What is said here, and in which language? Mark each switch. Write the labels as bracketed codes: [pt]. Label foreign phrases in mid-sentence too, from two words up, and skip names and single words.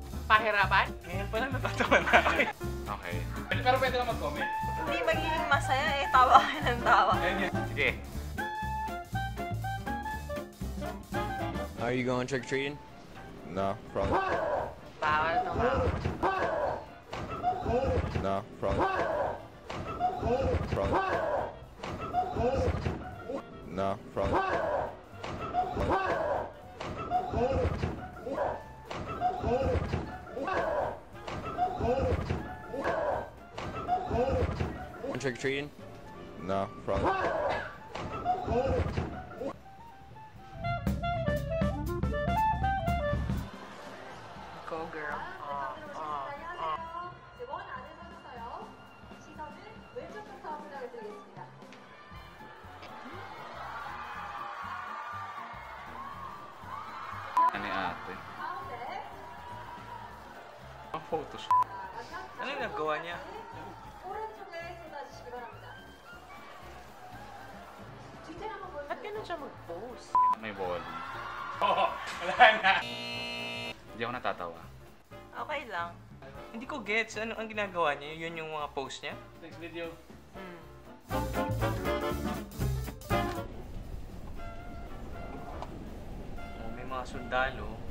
[tl] pahirapan? Ngayon pa lang natatawa na ako. Okay. Pero pwede lang mag-comment. Hindi magiging masaya eh. Tawa ka ng tawa. Sige. [en] Are you going trick-or-treating? No, probably. [tl] Bawal to nga. [en] No, probably. Probably. No, probably. Trick-or-treating? No, probably. Go girl. [ko] 원 안에 서서요. 시선은 왼쪽부터 부탁드리겠습니다. [tl] Ano yung ate? [ko] 가운데 [tl] Ang photos. Ano yung nagawa niya? [ko] 오른쪽에 쏟아주시기 바랍니다. 뒤를 한번 [tl] Ba't [ko] 보여주세요. [tl] ganun siya mag-post? May body. Oo, wala na. Hindi ako natatawa. Okay lang. Hindi ko gets. Ano ang ginagawa niya? Yun yung mga post niya? [en] Next video. [tl] Oh, may mga sundalo.